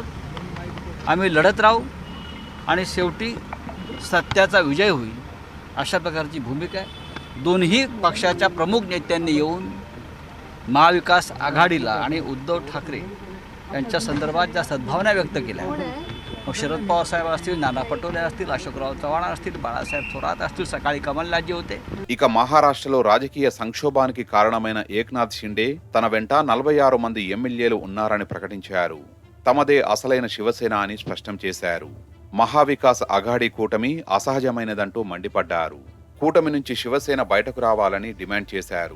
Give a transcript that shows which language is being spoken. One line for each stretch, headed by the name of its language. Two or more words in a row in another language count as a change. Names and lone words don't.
Marathi: आम्ही लढत राहू आणि शेवटी सत्याचा विजय होईल अशा प्रकारची भूमिका आहे. दोन्ही पक्षाच्या प्रमुख नेत्यांनी येऊन महाविकास आघाडीला आणि उद्धव ठाकरे यांच्या संदर्भात ज्या सद्भावना व्यक्त केल्या, मग शरद पवार साहेब असतील, नाना पटोले असतील, अशोकराव चव्हाण असतील, बाळासाहेब थोरात असतील, सकाळी कमलनाथजी होते.
Telugu: ఇక మహారాష్ట్రలో రాజకీయ సంక్షోభానికి కారణమైన ఏక్నాథ్ షిండే తన వెంట 46 మంది ఎమ్మెల్యేలు ఉన్నారని ప్రకటించారు. తమదే అసలైన శివసేన అని స్పష్టం చేశారు. మహావికాస్ అఘాడీ కూటమి అసహజమైనదంటూ మండిపడ్డారు. కూటమి నుంచి శివసేన బయటకు రావాలని డిమాండ్ చేశారు.